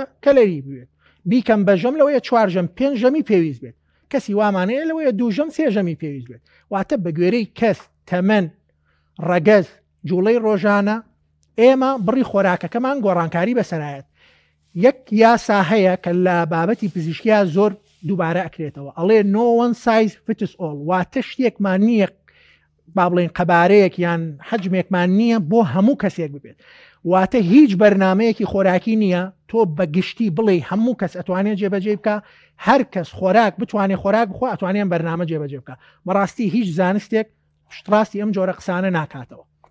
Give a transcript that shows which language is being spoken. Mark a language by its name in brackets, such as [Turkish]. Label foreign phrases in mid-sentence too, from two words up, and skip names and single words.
[Central Kurdish] کەلەری بوێت بیکەم بە ژەم لەوەیە 4 ژەم 5 ژەمی پێویست بێت کەسی وامانەیە لەوەیە 2 ژەم 3 ژەمی پێویست بێت واتە بە گوێرەی کەس تەمەن ڕەگەز جوڵەی ڕۆژانە ئێمە بڕی خۆراکەکەمان گۆڕانکاری بەسەرایەت یەک یاسا هەیە کە لە بابەتی پزیشکیا زۆر دووبارە ئەکرێتەوە ئەڵێ [English] no one size fits all [Central Kurdish] واتە شتێکمان نییە با بڵێن قەبارەیەک یان حەجمێکمان نییە بۆ هەموو کەسێک ببێت واتە هیچ بەرنمەیەکی خۆراکی نییە تۆ بە گشتی بڵێ هەموو کەس ئەتوانێت جێبەجێ بکە هەر کەس خۆراک بتوانێت خۆراک بخۆ ئەتوانێن بەرنامە جێبەجێ بکە بەڕاستی هیچ زانستێک شتڕاستی ئەم جۆرە قسانە ناکاتەوە.